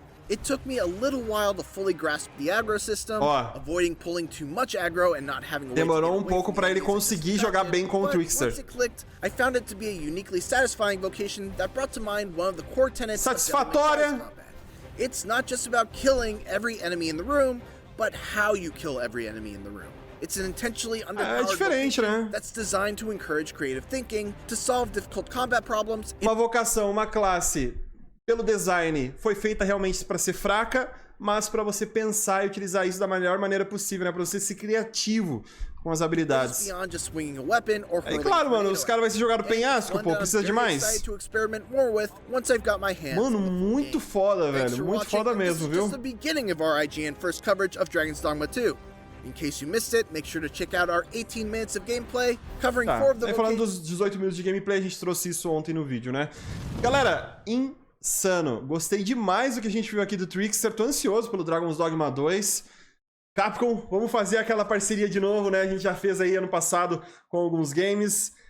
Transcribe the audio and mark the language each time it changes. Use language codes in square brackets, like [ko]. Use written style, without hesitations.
[en] It took me a little while to fully grasp the aggro system, avoiding pulling too much aggro and not having a way [pt] demorou um pouco pra ele conseguir jogar bem com o Trickster. [en] Once it clicked, I found it to be a uniquely satisfying vocation that brought to mind one of the core tenets [pt] satisfatória. [en] of combat. It's not just about killing every enemy in the room, but how you kill every enemy in the room. It's an intentionally underpowered vocation that's designed to encourage creative thinking, to solve difficult combat problems. [pt] Uma vocação, uma classe pelo design, foi feita realmente para ser fraca, mas para você pensar e utilizar isso da melhor maneira possível, né? Para você ser criativo com as habilidades. É claro, mano, os caras vão se jogar no penhasco, pô, precisa de mais. Mano, muito foda, velho, muito foda mesmo, viu? [en] In case you missed it, make sure to check out our 18 minutes of gameplay, covering 4 of the vocations. [pt] Falando dos 18 minutos de gameplay, a gente trouxe isso ontem no vídeo, né? Galera, insano. Gostei demais do que a gente viu aqui do Trickster. Tô ansioso pelo Dragon's Dogma 2. Capcom, vamos fazer aquela parceria de novo, né? A gente já fez aí ano passado com alguns games.